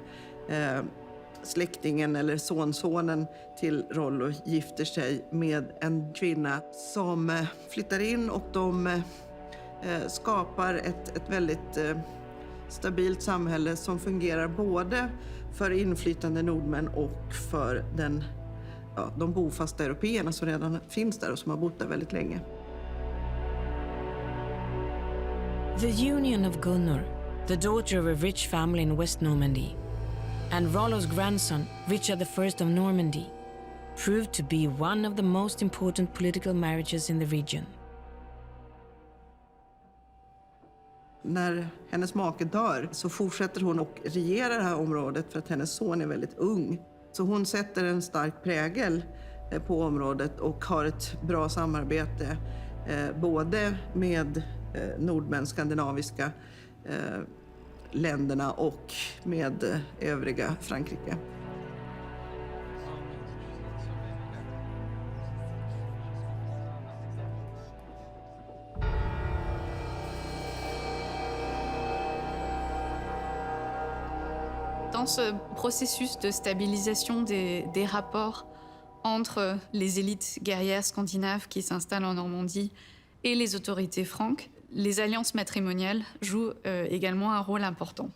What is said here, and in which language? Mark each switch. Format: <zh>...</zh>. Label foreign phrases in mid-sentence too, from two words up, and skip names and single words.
<sv>släktingen eller sonsonen till Rollo gifter sig med en kvinna som flyttar in, och de skapar ett väldigt stabilt samhälle som fungerar både för inflytande nordmän och för de bofasta européerna som redan finns där och som har bott där väldigt länge.</sv> <en>The union of Gunnar, the daughter of a rich family in West Normandy, and Rollo's grandson, Richard I of Normandy, proved to be one of the most important political marriages in the region.</en> <sv>När hennes make dör så fortsätter hon att regera det här området för att hennes son är väldigt ung. Så hon sätter en stark prägel på området och har ett bra samarbete både med nordmän, skandinaviska länderna och med övriga Frankrike.</sv> <fr>Dans ce processus de stabilisation des rapports entre les élites guerrières scandinaves qui s'installent en Normandie et les autorités franques, les alliances matrimoniales jouent également un rôle important.</fr>